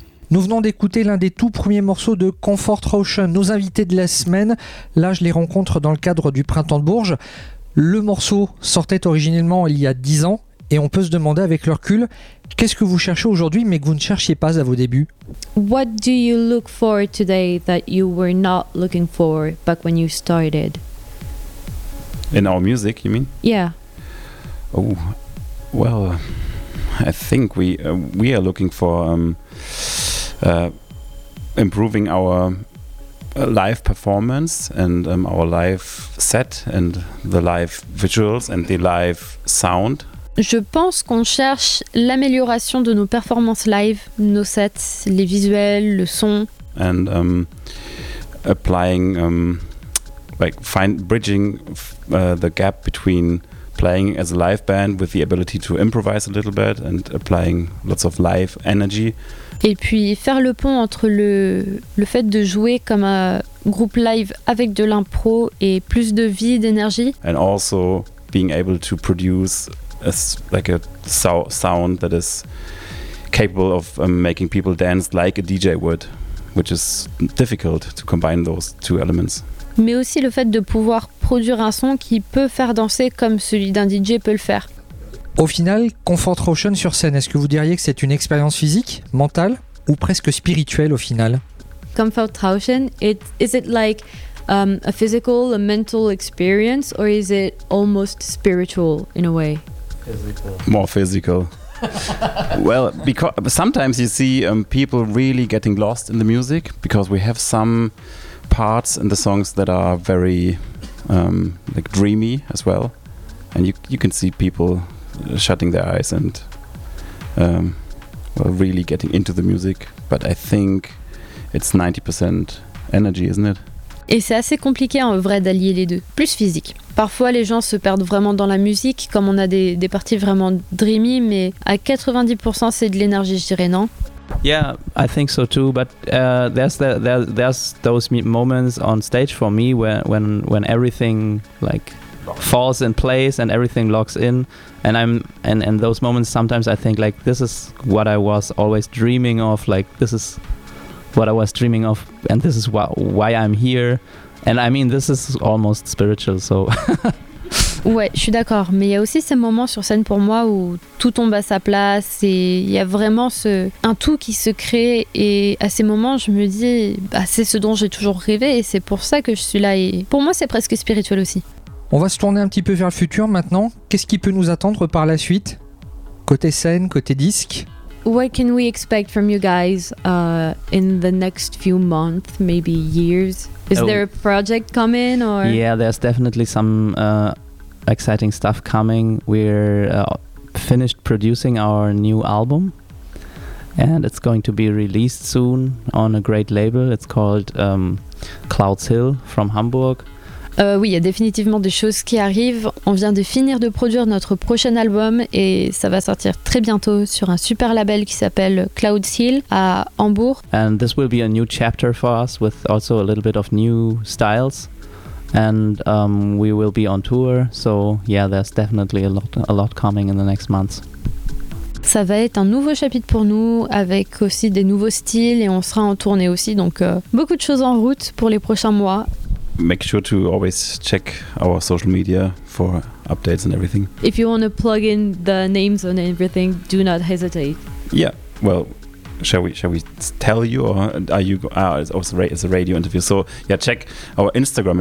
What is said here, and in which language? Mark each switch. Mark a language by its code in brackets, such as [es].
[fr] Nous venons d'écouter l'un des tout premiers morceaux de Comfort Ocean, nos invités de la semaine. Là, je les rencontre dans le cadre du Printemps de Bourges. Le morceau sortait originellement il y a 10 ans et on peut se demander avec le recul, qu'est-ce que vous cherchez aujourd'hui mais que vous ne cherchiez pas à vos débuts? [en] What do you look for today that you were not looking for back when you started? In our music, you mean? Yeah. Oh, well, I think we are looking for improving our live performance and our live set and the live visuals and the live sound. [fr] Je pense qu'on cherche l'amélioration de nos performances live, nos sets, les visuels, le son. [en] And applying, like find bridging the gap between playing as a live band with the ability to improvise a little bit and applying lots of live energy. [fr] Et puis faire le pont entre le fait de jouer comme un groupe live avec de l'impro et plus de vie, d'énergie. [en] And also being able to produce a sound that is capable of making people dance like a DJ would, which is difficult to combine those two elements. [fr] Mais aussi le fait de pouvoir produire un son qui peut faire danser comme celui d'un DJ peut le faire. Au final, Comfort Ocean sur scène, est-ce que vous diriez que c'est une expérience physique, mentale ou presque spirituelle au final? [en] Comfort Ocean, is it like a physical, a mental experience or is it almost spiritual in a way? Physical. More physical. Well, because sometimes you see people really getting lost in the music because we have some parts in the songs that are very like dreamy as well, and you can see people shutting their eyes and really getting into the music, but I think it's 90% energy, isn't it? [fr] Et c'est assez compliqué en vrai d'allier les deux, plus physique. Parfois les gens se perdent vraiment dans la musique, comme on a des parties vraiment dreamy, mais à 90% c'est de l'énergie, je dirais, non? [en] Yeah, I think so too. But there's those moments on stage for me when everything like falls in place and everything locks in, and I'm and those moments sometimes I think like this is what I was always dreaming of, like this is what I was dreaming of, and this is why I'm here, and I mean this is almost spiritual. So. [fr] Ouais, je suis d'accord, mais il y a aussi ces moments sur scène pour moi où tout tombe à sa place et il y a vraiment un tout qui se crée, et à ces moments je me dis, bah, c'est ce dont j'ai toujours rêvé et c'est pour ça que je suis là, et pour moi c'est presque spirituel aussi. On va se tourner un petit peu vers le futur maintenant, qu'est-ce qui peut nous attendre par la suite, côté scène, côté disque? [en] What can we expect from you guys in the next few months, maybe years? Is there a project coming or? Yeah, there's definitely some exciting stuff coming. We're finished producing our new album and it's going to be released soon on a great label. It's called Clouds Hill from Hamburg. [fr] Oui, il y a définitivement des choses qui arrivent. On vient de finir de produire notre prochain album et ça va sortir très bientôt sur un super label qui s'appelle Clouds Hill à Hambourg. [en] And this will be a new chapter for us with also a little bit of new styles. And we will be on tour, so yeah, there's definitely a lot coming in the next months. [fr] Ça va être un nouveau chapitre pour nous avec aussi des nouveaux styles et on sera en tournée aussi, donc beaucoup de choses en route pour les prochains mois. [en] Make sure to always check our social media for updates and everything. If you want to plug in the names and everything, do not hesitate. Yeah, well, shall we tell you, or are you? It's a radio interview. So yeah, check our Instagram.